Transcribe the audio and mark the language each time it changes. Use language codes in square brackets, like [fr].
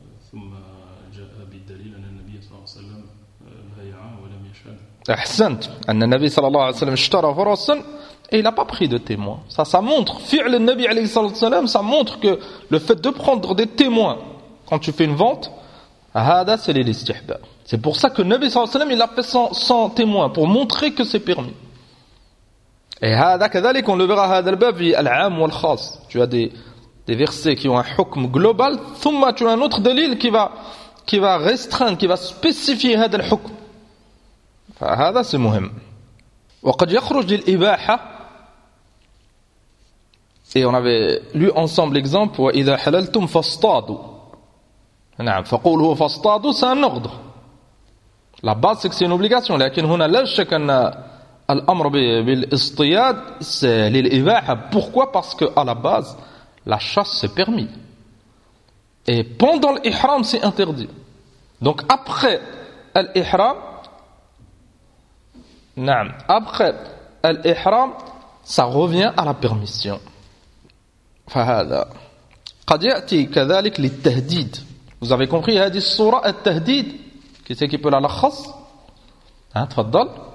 [ar] ثم جاء بالدليل ان النبي صلى الله عليه وسلم بايع ولم يشهد احسنت ان النبي صلى الله عليه وسلم اشترى فرسا [fr] il a pas pris de témoin. Ça montre [ar] فعل النبي عليه الصلاه والسلام [fr] ça montre que le fait de prendre des témoins quand tu fais une vente هذا c'est l'istihbab. C'est pour ça que [ar] النبي صلى الله عليه وسلم [fr] il a fait sans témoin pour montrer que c'est permis. [ar] Et هذا كذلك [fr] on le verra [ar] هذا الباب في العام والخاص. [fr] Tu as des versets qui ont un hukm global, thumma tu as un autre dalil qui va restreindre, qui va spécifier [ar] هذا الحكم. فهذا c'est مهم. وقد يخرج للإباحة. [fr] Et on avait lu ensemble l'exemple [ar] وإذا حللتم فاصطادوا. نعم فقوله فاصطادوا [fr] c'est un ordre. La base c'est que c'est une obligation. [ar] لكن هنا لا شك أن الأمر بالاصطياد [fr] c'est للإباحة. Pourquoi? Parce que à la base la chasse c'est permis. Et pendant l'ihram, c'est interdit. Donc après l'ihram, non, après l'ihram, ça revient à la permission. [ar] فهذا قد يأتي كذلك للتهديد. [fr] Vous avez compris [ar] هذه السورة التهديد. [fr] Qui c'est qui peut la lakhas? Hein, تفضل.